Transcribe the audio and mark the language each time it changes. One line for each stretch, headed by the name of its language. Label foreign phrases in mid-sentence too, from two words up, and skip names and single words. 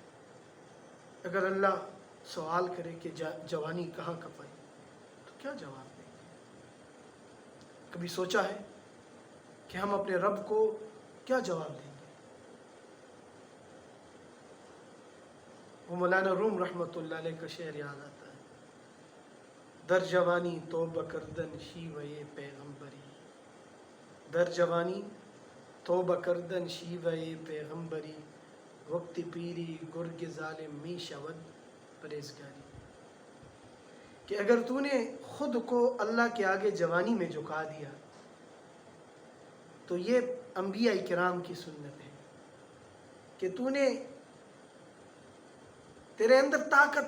Urdu: اگر اللہ سوال کرے کہ جوانی کہاں کپائی تو کیا جواب دیں گے؟ کبھی سوچا ہے کہ ہم اپنے رب کو کیا جواب دیں گے؟ وہ مولانا روم رحمۃ اللہ علیہ کا شعر یاد آتا ہے،
Persian: در جوانی توبہ کردن شیوہ پیغمبری، در جوانی توبہ کردن شیوہ پیغمبری، وقت پیری گرگ ظالم می شود پرہیزگاری۔
Urdu: کہ اگر تو نے خود کو اللہ کے آگے جوانی میں جھکا دیا تو یہ انبیاء کرام کی سنت ہے کہ تو نے، تیرے اندر طاقت